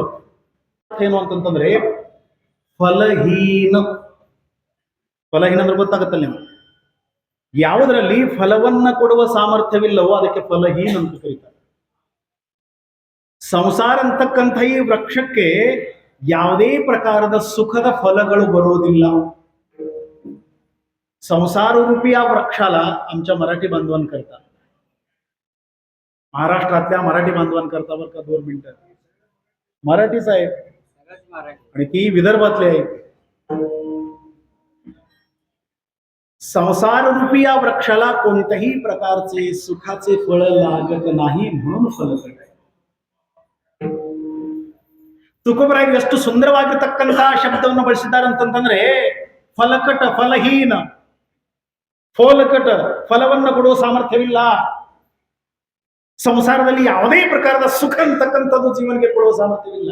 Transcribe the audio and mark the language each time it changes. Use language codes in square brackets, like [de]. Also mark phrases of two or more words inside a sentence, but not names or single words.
[kn] ಏನು ಅಂತಂತಂದ್ರೆ ಫಲಹೀನ ಅಂದ್ರೆ ಗೊತ್ತಾಗತ್ತಲ್ಲ ನೀವು, ಯಾವುದರಲ್ಲಿ ಫಲವನ್ನ ಕೊಡುವ ಸಾಮರ್ಥ್ಯವಿಲ್ಲವೋ ಅದಕ್ಕೆ ಫಲಹೀನ ಅಂತ ಕರೀತಾರೆ. ಸಂಸಾರ ಅಂತಕ್ಕಂಥ ಈ ವೃಕ್ಷಕ್ಕೆ ಯಾವುದೇ ಪ್ರಕಾರದ ಸುಖದ ಫಲಗಳು ಬರೋದಿಲ್ಲ. [mr] संसार रूपी या वृक्षाला आमच्या मराठी बांधवांकरता, महाराष्ट्रातल्या मराठी बांधवांकरता बरं का 2 मिनिटं, मराठीच आहे आणि ती विदर्भातली आहे. संसार रूपी या वृक्षाला कोणत्याही प्रकारचे सुखाचे फळ लागत नाही म्हणून फलकट आहे. [kn] ತುಕಬರಾಯರು ಎಷ್ಟು ಸುಂದರವಾಗಿರತಕ್ಕಂತಹ ಶಬ್ದವನ್ನು ಬಳಸಿದ್ದಾರೆ ಅಂತಂದ್ರೆ, ಫಲಕಟ ಫಲಹೀನ, ಫೋಲಕಟ ಫಲವನ್ನು ಕೊಡುವ ಸಾಮರ್ಥ್ಯವಿಲ್ಲ. ಸಂಸಾರದಲ್ಲಿ ಯಾವುದೇ ಪ್ರಕಾರದ ಸುಖ ಅಂತಕ್ಕಂಥದ್ದು ಜೀವನಿಗೆ ಕೊಡುವ ಸಾಮರ್ಥ್ಯವಿಲ್ಲ.